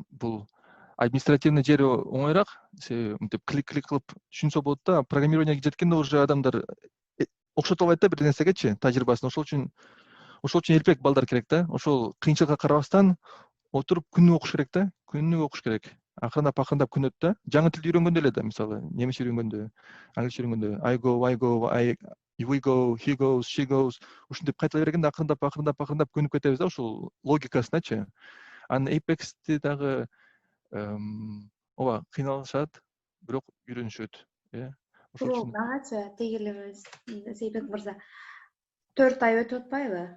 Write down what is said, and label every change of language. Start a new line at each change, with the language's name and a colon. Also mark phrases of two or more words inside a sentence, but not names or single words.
Kyrgyz: Бул административный жери оңоюраак, мынтип клик кылып түшүнсө болот да, программированияга жеткенде уже адамдар окшото албайт да бир нерсегечи, тажрыйбасын. Ошол үчүн элпек балдар керек да. Ошол кыйынчылыкка карабастан отуруп күнү окуш керек да, күнү окуш керек. Акырындап күн өтөт да. Жаңы тилди үйрөнгөндө эле да, мисалы, немис үйрөнгөндө, англис үйрөнгөндө,
English: I go, we go, he goes, she goes.
Kyrgyz: Ушинтип кайтала бергенде акырындап көнүп кетебиз да, ушул логикасыначы. Анан Apex-ти дагы ооба кыйналышат, бирок үйрөнүшөт, ошол үчүн. Багачы тегилебиз, Сейитбек мырза. 4 ай өтүп атпайбы?